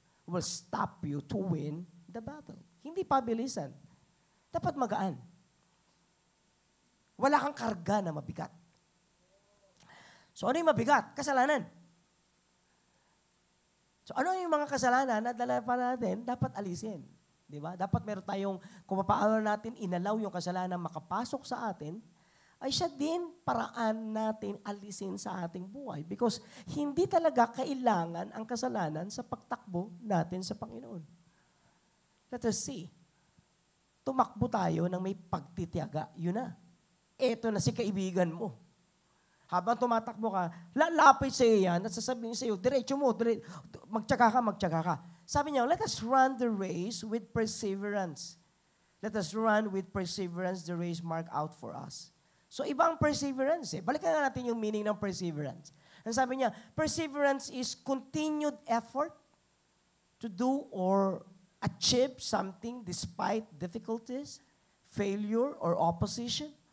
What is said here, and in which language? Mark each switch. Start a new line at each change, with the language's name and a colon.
English: Will stop you to win the battle.
Filipino: Hindi pabilisan. Dapat magaan. Wala kang karga na mabigat. So ano yung mabigat? Kasalanan. So ano yung mga kasalanan na dala pa natin, dapat alisin. Di ba? Dapat meron tayong, kung paano natin inalaw yung kasalanan makapasok sa atin, ay siya din paraan natin alisin sa ating buhay. Because hindi talaga kailangan ang kasalanan sa pagtakbo natin sa Panginoon.
English: Let us see.
Filipino: Tumakbo tayo ng may pagtitiyaga. Yun na. Eto na si kaibigan mo. Habang tumatakbo ka, lalapit sa iyo yan at sasabihin sa iyo, diretso mo, magtyaga ka. Sabi niya,
English: let us run the race with perseverance. Let us run with perseverance the race marked out for us.
Filipino: So, ibang perseverance eh. Balikan nga natin yung meaning ng perseverance. Ang sabi niya,
English: perseverance is continued effort to do or achieve something despite difficulties, failure, or opposition.